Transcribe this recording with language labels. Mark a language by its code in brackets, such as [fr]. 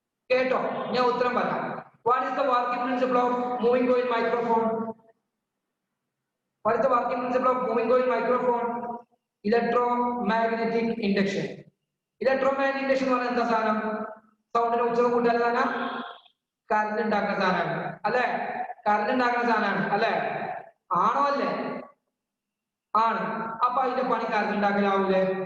[ml] കേട്ടോ, ഞാൻ ഉത്തരം പറയാം. [en] What is the working principle of moving coil microphone? What is the working principle of moving coil microphone? Electromagnetic induction. [ml] Electromagnetic induction എന്ന് പറഞ്ഞാൽ എന്താ സാധനം? സൗണ്ടിന്റെ ഉച്ചത കൂട്ടാൻ സാധനം, കറണ്ട് ഉണ്ടാക്കുന്ന സാധനമാണ് അല്ലെ? കറണ്ട് ഉണ്ടാക്കുന്ന സാധനമാണ് അല്ലെ? ആണോ അല്ലേ? ആണ്. അപ്പൊ അതിന്റെ പണി കറണ്ട് ഉണ്ടാക്കലാവൂലേ?